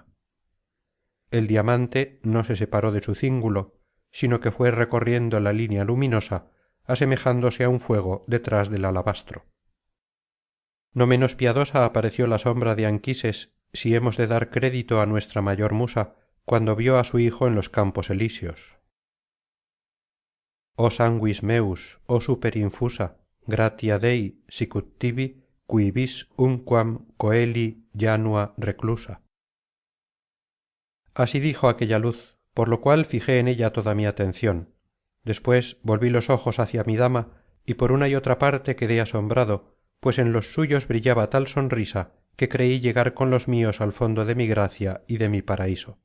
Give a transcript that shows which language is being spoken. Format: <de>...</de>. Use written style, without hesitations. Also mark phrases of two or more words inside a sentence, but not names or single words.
<es>El diamante no se separó de su cíngulo, sino que fue recorriendo la línea luminosa, asemejándose a un fuego detrás del alabastro. No menos piadosa apareció la sombra de Anquises, si hemos de dar crédito a nuestra mayor musa, cuando vio a su hijo en los campos elíseos.</es> <la>«Oh sanguis meus, oh super infusa, gratia Dei sicut tibi, qui vis unquam coeli janua reclusa».</la> <es>Así dijo aquella luz, por lo cual fijé en ella toda mi atención. Después volví los ojos hacia mi dama, y por una y otra parte quedé asombrado, pues en los suyos brillaba tal sonrisa que creí llegar con los míos al fondo de mi gracia y de mi paraíso.</es>